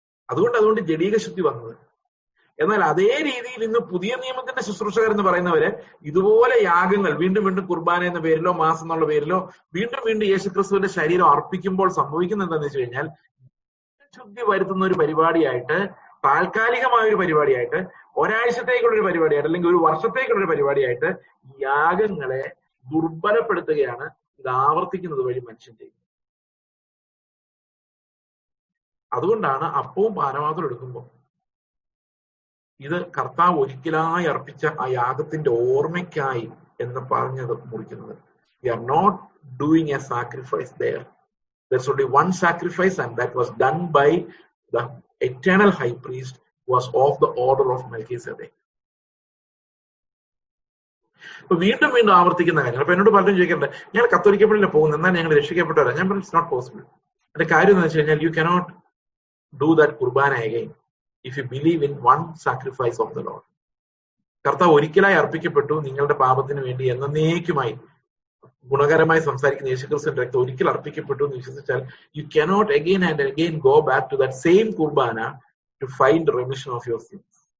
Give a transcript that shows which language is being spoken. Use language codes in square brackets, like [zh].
[ml] അതുകൊണ്ട് ജഡീക ശുദ്ധി വന്നത്. എന്നാൽ അതേ രീതിയിൽ ഇന്ന് പുതിയ നിയമത്തിന്റെ ശുശ്രൂഷകർ എന്ന് പറയുന്നവര് ഇതുപോലെ യാഗങ്ങൾ വീണ്ടും വീണ്ടും കുർബാന എന്ന പേരിലോ മാസം എന്നുള്ള പേരിലോ വീണ്ടും വീണ്ടും യേശുക്രിസ്തുവിന്റെ ശരീരം അർപ്പിക്കുമ്പോൾ സംഭവിക്കുന്നത് എന്താണെന്ന് വെച്ച് കഴിഞ്ഞാൽ, ശുദ്ധി വരുത്തുന്ന ഒരു പരിപാടിയായിട്ട്, താൽക്കാലികമായ ഒരു പരിപാടിയായിട്ട്, ഒരാഴ്ചത്തേക്കുള്ളൊരു പരിപാടിയായിട്ട്, അല്ലെങ്കിൽ ഒരു വർഷത്തേക്കുള്ളൊരു പരിപാടിയായിട്ട് യാഗങ്ങളെ ദുർബലപ്പെടുത്തുകയാണ് ഇത് ആവർത്തിക്കുന്നത് വഴി മനുഷ്യൻ ചെയ്യുന്നത്. അതുകൊണ്ടാണ് അപ്പവും പാനപാത്രം എടുക്കുമ്പോൾ ഇത് കർത്താവ് ഒരിക്കലായി അർപ്പിച്ച ആ യാഗത്തിന്റെ ഓർമ്മയ്ക്കായി എന്ന് പറഞ്ഞത് മുറിക്കുന്നത്. [en] We are not doing a sacrifice there. There's only one sacrifice and that was done by the eternal high priest was of the order of Melchizedek. [ml] അപ്പൊ വീണ്ടും വീണ്ടും ആവർത്തിക്കുന്ന കാര്യങ്ങൾ. അപ്പൊ എന്നോട് പലരും ചോദിക്കണ്ടേ, ഞാൻ കത്തോലിക്കപ്പള്ളിയിലെ പോകുന്നത്, എന്നാൽ ഞങ്ങൾ രക്ഷിക്കപ്പെട്ടവരാ? ഞാൻ പറഞ്ഞു, [en] It's not possible. [ml] അതിന്റെ കാര്യം എന്ന് വെച്ച് കഴിഞ്ഞാൽ, [en] You cannot do that Qurbana again if you believe in one sacrifice of the lord. [ml] കർത്താവ് ഒരിക്കലായി അർപ്പിക്കപ്പെട്ടു നിങ്ങളുടെ പാപത്തിന് വേണ്ടി, എന്നേക്കുമായി ഗുണകരമായി സംസാരിക്കുന്ന യേശുക്രിസ്തുവിന്റെ രക്തം ഒരിക്കൽ അർപ്പിക്കപ്പെട്ടു എന്ന് വിശ്വസിച്ചാൽ, [en] You cannot again and again go back to that same Qurbana to find remission of your sins.